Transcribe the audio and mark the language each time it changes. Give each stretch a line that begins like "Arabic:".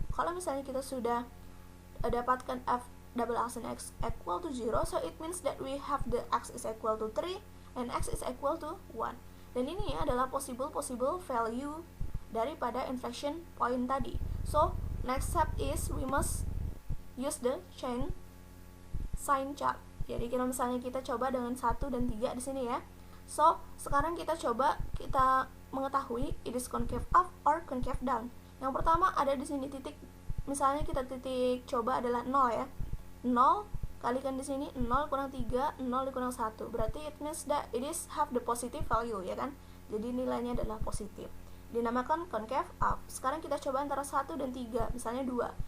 Indonesian: Kalau misalnya kita sudah dapatkan
English: F double action X equal to 0, so it means that we have the X is equal to 3 and X is equal to 1.
Indonesian: Dan ini adalah
English: possible value
Indonesian: daripada inflection point tadi.
English: So next step is we must use the sign chart.
Indonesian: Jadi kalau misalnya kita coba dengan 1 dan 3 di sini ya. So, sekarang kita mengetahui
English: it is concave up or concave down.
Indonesian: Yang pertama ada di sini titik, misalnya kita titik coba adalah 0 ya. 0 kalikan di sini 0 kurang 3, 0 dikurang 1.
English: Berarti it means that it is have the positive value
Indonesian: ya kan. Jadi nilainya adalah positif. Dinamakan concave up. Sekarang kita coba antara 1 dan 3, misalnya 2.